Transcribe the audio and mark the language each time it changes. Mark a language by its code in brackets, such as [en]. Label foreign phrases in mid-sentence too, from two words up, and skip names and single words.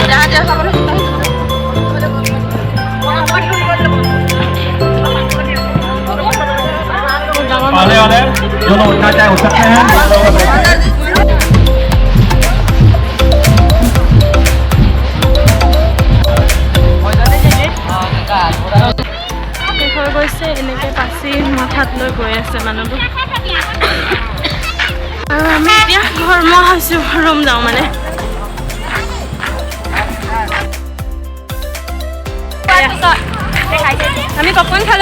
[hi] वाले वाले जो लोग उठना चाहे उठ सकते हैं। [as] শেষ হৈ গৈছে এনেকৈ পাচি মাথাত লৈ গৈ আছে মানুহবোৰ আৰু আমি এতিয়া ঘৰমুৱা হৈছোঁ ৰুম যাওঁ মানে আমি পপকৰ্ণ খালোঁ